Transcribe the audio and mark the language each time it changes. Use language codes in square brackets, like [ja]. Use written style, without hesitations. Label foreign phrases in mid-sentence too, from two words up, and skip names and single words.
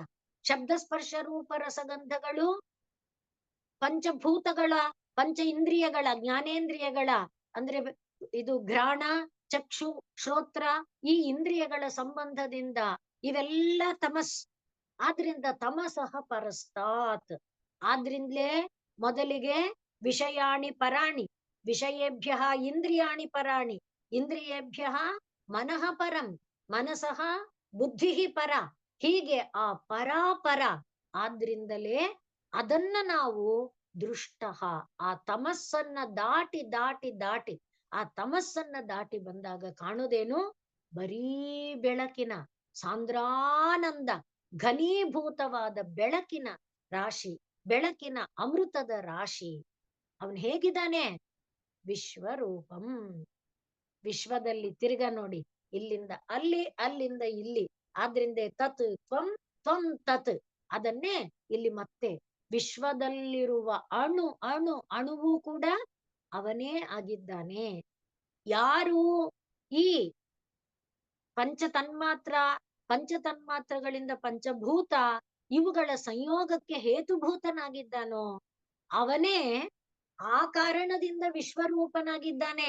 [kn] ಶಬ್ದಸ್ಪರ್ಶ ರೂಪ ರಸಗಂಧಗಳು ಪಂಚಭೂತಗಳ, ಪಂಚ ಇಂದ್ರಿಯಗಳ, ಜ್ಞಾನೇಂದ್ರಿಯಗಳ, ಅಂದ್ರೆ ಇದು ಘ್ರಾಣ, ಚಕ್ಷು, ಶ್ರೋತ್ರ, ಈ ಇಂದ್ರಿಯಗಳ ಸಂಬಂಧದಿಂದ ಇವೆಲ್ಲ ತಮಸ್. [sa] ಆದ್ರಿಂದ ತಮಸಃ ಪರಸ್ತಾತ್. [kn] ಆದ್ರಿಂದಲೇ ಮೊದಲಿಗೆ [sa] ವಿಷಯಾಣಿ ಪರಾಣಿ, ವಿಷಯೇಭ್ಯ ಇಂದ್ರಿಯಾಣಿ ಪರಾಣಿ, ಇಂದ್ರಿಯೇಭ್ಯ ಮನಃ ಪರಂ, ಮನಸಃ ಬುದ್ಧಿ ಪರ. [kn] ಹೀಗೆ ಆ ಪರಾಪರ. ಆದ್ರಿಂದಲೇ ಅದನ್ನ ನಾವು ದೃಷ್ಟ, ಆ ತಮಸ್ಸನ್ನ ದಾಟಿ ದಾಟಿ ದಾಟಿ, ಆ ತಮಸ್ಸನ್ನ ದಾಟಿ ಬಂದಾಗ ಕಾಣುವುದೇನು? ಬರೀ ಬೆಳಕಿನ ಸಾಂದ್ರಾನಂದ, ಘನೀಭೂತವಾದ ಬೆಳಕಿನ ರಾಶಿ, ಬೆಳಕಿನ ಅಮೃತದ ರಾಶಿ. ಅವನ್ ಹೇಗಿದ್ದಾನೆ? ವಿಶ್ವರೂಪಂ. ವಿಶ್ವದಲ್ಲಿ ತಿರ್ಗ ನೋಡಿ, ಇಲ್ಲಿಂದ ಅಲ್ಲಿ, ಅಲ್ಲಿಂದ ಇಲ್ಲಿ. [sa] ಆದ್ರಿಂದ ತತ್ ತ್ವಂ, ತ್ವಂ ತತ್. [kn] ಅದನ್ನೇ ಇಲ್ಲಿ ಮತ್ತೆ ವಿಶ್ವದಲ್ಲಿರುವ ಅಣು ಅಣು ಅಣುವು ಕೂಡ ಅವನೇ ಆಗಿದ್ದಾನೆ. ಯಾರು ಈ ಪಂಚತನ್ಮಾತ್ರ, ಪಂಚತನ್ಮಾತ್ರಗಳಿಂದ ಪಂಚಭೂತ, ಇವುಗಳ ಸಂಯೋಗಕ್ಕೆ ಹೇತುಭೂತನಾಗಿದ್ದಾನೋ ಅವನೇ ಆ ಕಾರಣದಿಂದ ವಿಶ್ವರೂಪನಾಗಿದ್ದಾನೆ.